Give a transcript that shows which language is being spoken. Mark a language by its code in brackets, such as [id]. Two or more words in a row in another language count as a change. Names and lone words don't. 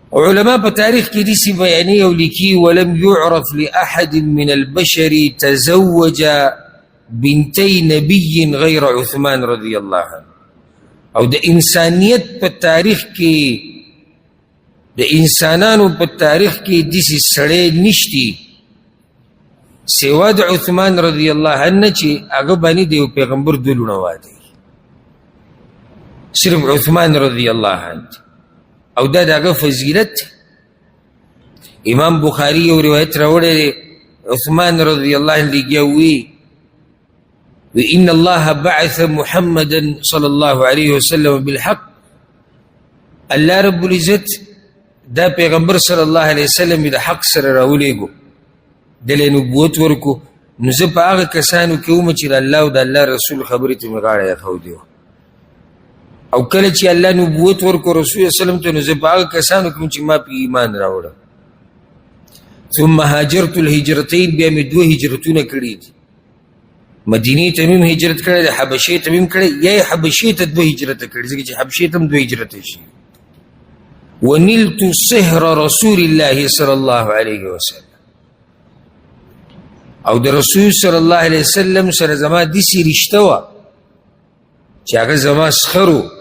[ps] علماء په تاریخ کې داسې بیانې او لیکي [ar] ولم يعرف لأحد من البشر تزوج بنتي نبي غير عثمان رضي الله عنه. [ps] او د انسانیت په تاریخ کې د انسانانو په تاریخ کې داسې سړی نشتی سوا د عثمان [ar] رضی الله عنه [ps] چې هغه باندې د یو پیغمبر دوه لوڼه واده صرف عثمان [ar] رضی الله عنه. [ps] او دا دغه فضیلت امام بخاری یو روایت راوړی عثمان [ar] رضی الله عنه [ps] لګیا وی [ar] وإن الله بعث محمدا صلى الله عليه وسلم بالحق. [ps] الله [ar] رب العزت [ps] دا پیغمبر [ar] صلی الله علیه وسلم [ps] د حق سره راولېږو دله نبوت ورکو. نو زه په هغه کسانو کې وم چې د الله او د الله رسول خبرې ته مې غاړه ایښودې وه. او کله چې الله نبوت ورکو رسول وسلم ته نو زه په هغه کسانو کې وم چې ما په ایمان راوړه. [ar] ثم هاجرت الهجرتين [ps] بیا مې دوه هجرتونه کړي دي. مدینې ته مې هجرت کړی دی، حبشې ته مې کړی، یا یې حبشې ته دوه هجرته کړي ځکه چې حبشې ته هم دوه هجرته شي. [ar] ونلت صهر رسول الله صلی الله علیه وسلم. [ps] او د رسول [ar] صلی الله علیه وسلم [ps] سره زما داسې رشته وه چې هغه زما سخر و.